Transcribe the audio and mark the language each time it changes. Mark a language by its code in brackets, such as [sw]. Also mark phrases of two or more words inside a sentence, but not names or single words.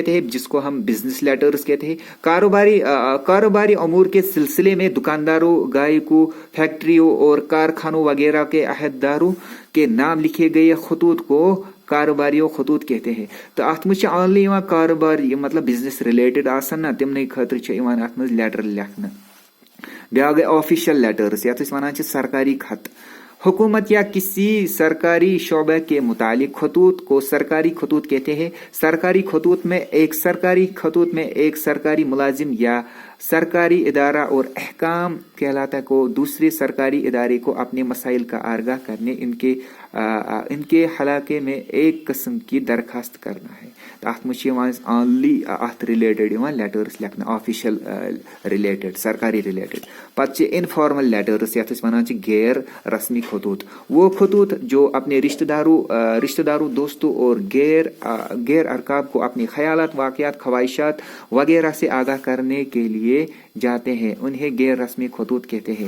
[ur] ہیں جس کو ہم [en] business letters [ur] کہتے ہیں کاروباری امور کے سلسلے میں دکانداروں گاہکوں فیکٹریوں اور کارخانوں وغیرہ کے عہدیداروں کے نام لکھے گئے خطوط کو کاروباری خطوط کہتے ہیں تو [ks] ات مجھ اونلی کاروبار مطلب بزنس ریلیٹڈ آسن نا تمنے خاطر ات مز لیٹر لکھنہ بیاکھ گئی آفیشل لیٹرز یتھ ونان سرکاری خط [ur] حکومت یا کسی سرکاری شعبے کے متعلق خطوط کو سرکاری خطوط کہتے ہیں. سرکاری خطوط میں ایک سرکاری ملازم یا سرکاری ادارہ اور احکام کہلاتا کو دوسرے سرکاری ادارے کو اپنے مسائل کا آگاہ کرنے ان کے حلقے میں ایک قسم کی درخواست کرنا ہے. [ks] تو اتھ اونلی اتھ [en] related letters [ks] लिखना [en] official related [ks] سرکاری ریلیٹڈ. پَتہٕ انفارمل لیٹرز یتھ وَن [ur] غیر رسمی خطوط، وہ خطوط جو اپنے رشتہ داروں دوستوں اور غیر اقارب کو اپنے خیالات واقعات خواہشات وغیرہ سے آگاہ کرنے کے لیے جاتے ہیں، انہیں غیر رسمی خطوط کہتے ہیں.